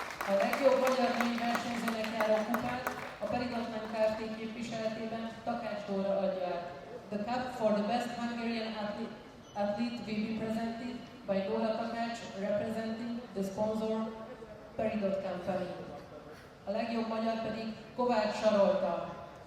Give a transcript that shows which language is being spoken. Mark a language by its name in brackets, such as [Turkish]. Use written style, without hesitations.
[Hungarian] A legjobb magyar női versenyzőnek járó kupát a Peridot Lány Kft. Képviseletében Takács Dóra adja át. [English] The cup for the best Hungarian athlete will be presented by Dóra Takács, representing the sponsor Peridot Company. [Hungarian] A legjobb magyar pedig Kovács Sarolta.